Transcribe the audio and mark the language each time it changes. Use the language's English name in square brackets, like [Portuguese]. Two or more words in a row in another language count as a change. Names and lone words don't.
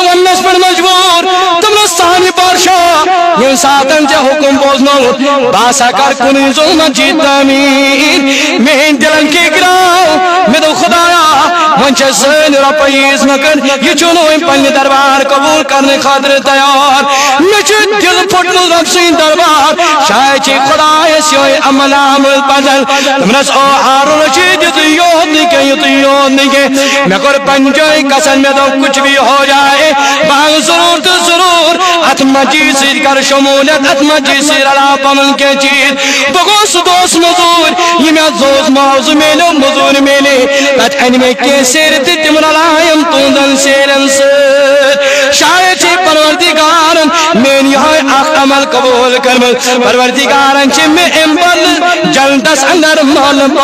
[Kashmiri] وننس پٮ۪ٹھ مجبوٗر دوٚپنس سانہِ بادشاہ ییٚمہِ ساتن ژےٚ حُکُم بوزنووُتھ بہٕ ہسا کر کُنُے زوٚن مسجد تعمیٖر میٲنۍ دِلن کِکراو مےٚ دوٚپ خدایا وۄنۍ چھےٚ سٲنۍ رۄپے ییٖژ مکن یہِ چھُنہٕ وۄنۍ پننہِ دربار قبوٗل کرنہٕ خٲطرٕ تیار مےٚ چھُ دِل پھُٹمُت رۄب سٕنٛدۍ دربار شاید چھے خۄدایس یِہوٚے عمل آمُت پسنٛد دوٚپنس او ہارون رشید یُتُے یوت نہٕ کینٛہہ مےٚ کوٚر پننہِ جایہِ قسم مےٚ دوٚپ [Urdu] کچھ بھی ہو جائے [Kashmiri] بہٕ انہٕ ضروٗر تہٕ ضروٗر اتھ مسجد سۭتۍ کر شموٗلیت اتھ مسجد سۭتۍ رلاو پنُن کینٛہہ چیٖز بہٕ گوٚوُس سُہ دوس موٚزوٗر یہِ مےٚ زوٗز معاوضہٕ میلیو موٚزوٗرۍ میلے تتہِ انہِ مےٚ کینٛہہ سیرِ تہٕ تِم رلایم تُہنٛدن سیرٮ۪ن سۭتۍ شاید چھے پروردگارن میٲنۍ یِہوٚے اکھ عمل قبوٗل کٔرمٕژ پروردگارن چھِ مےٚ امہِ بدلہٕ جنتس اندر محل